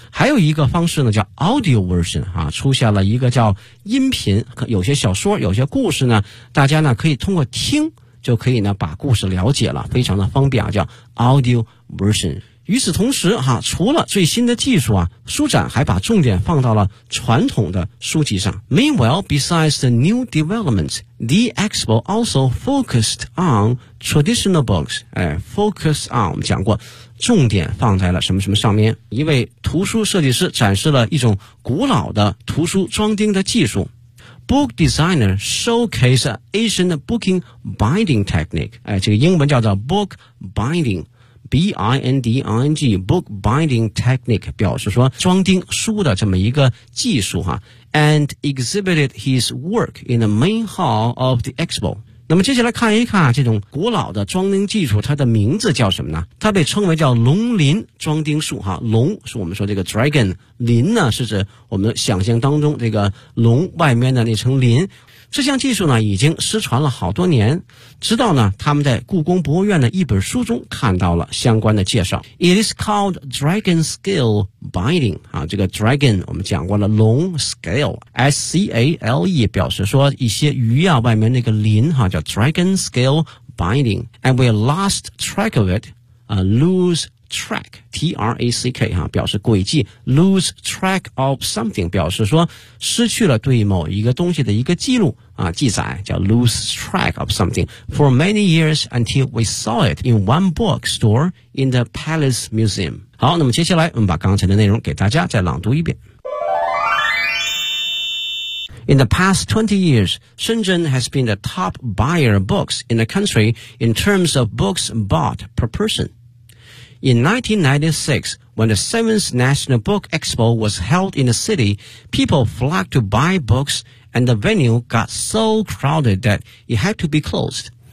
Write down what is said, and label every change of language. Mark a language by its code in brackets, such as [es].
[zh] 还有一个方式呢叫 audio version 啊，出现了一个叫音频，有些小说有些故事呢，大家呢可以通过听就可以呢把故事了解了，非常的方便啊，叫 audio version。与此同时哈，除了最新的技术啊，书展还把重点放到了传统的书籍上。 [en] Meanwhile, besides the new developments, the expo also focused on traditional books. Focus on, [zh] 我们讲过，重点放在了什么什么上面。一位图书设计师展示了一种古老的图书装订的技术。 [en] Book designer showcased ancient booking binding technique. [zh] 这个英文叫做 [en] book binding. B-I-N-D-I-N-G, book binding technique, [zh] 表示说装订书的这么一个技术哈。 [en] And exhibited his work in the main hall of the expo. [zh] 那么接下来看一看这种古老的装订技术它的名字叫什么呢，它被称为叫龙鳞装订术哈。龙是我们说这个 dragon, 鳞呢是指我们想象当中这个龙外面的那层鳞。这项技术呢已经失传了好多年，直到呢他们在故宫博物院的一本书中看到了相关的介绍。 [en] It is called dragon scale binding. [zh] 啊，这个 dragon 我们讲过了，龙 scale, S-C-A-L-E, 表示说一些鱼啊外面那个鳞啊，叫 dragon scale binding. [en] And we lost track of it, lose track, T-R-A-C-K, 啊， [zh] 表示轨迹。 [en] Lose track of something, [zh] 表示说失去了对某一个东西的一个记录啊，记载叫 [en] lose track of something. For many years until we saw it in one book store in the Palace Museum. [zh] 好，那么接下来我们把刚才的内容给大家再朗读一遍。 [en] In the past 20 years, Shenzhen has been the top buyer of books in the country in terms of books bought per person. In 1996, when the 7th National Book Expo was held in the city, people flocked to buy books and the venue got so crowded that it had to be closed.